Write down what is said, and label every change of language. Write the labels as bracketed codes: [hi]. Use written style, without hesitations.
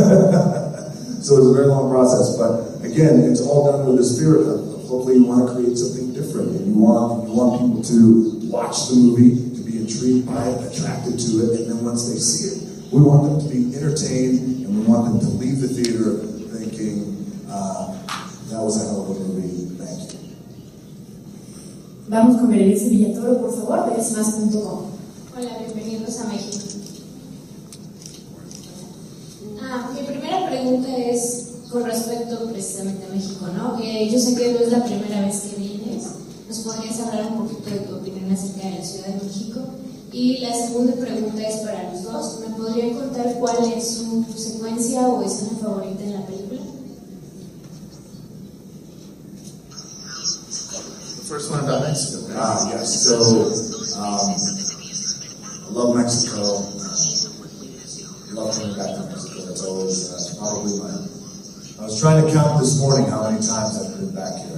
[en] So it was a very long process, but again, it's all done with the spirit of hopefully you want to create something different, and you want people to watch the movie, to be intrigued by it, attracted to it, and then once they see it, we want them to be entertained, and we want them to leave the theater thinking, that was a hell of a movie, thank you. [es] Vamos con Berenice Villatoro, por favor, de CineNT.com. Hola, bienvenidos a México. Mi primera pregunta es con respecto precisamente a México, ¿no? Yo sé que no es la primera vez que vienes. ¿Nos podrías hablar un poquito de tu opinión acerca de la Ciudad de México? Y la segunda pregunta es para los dos. ¿Me podrían contar cuál es su secuencia o escena favorita en la película? [en] The first one about Mexico. Yes. So, I love Mexico. I love coming back to Mexico. It's always probably I was trying to count this morning how many times I've been back here.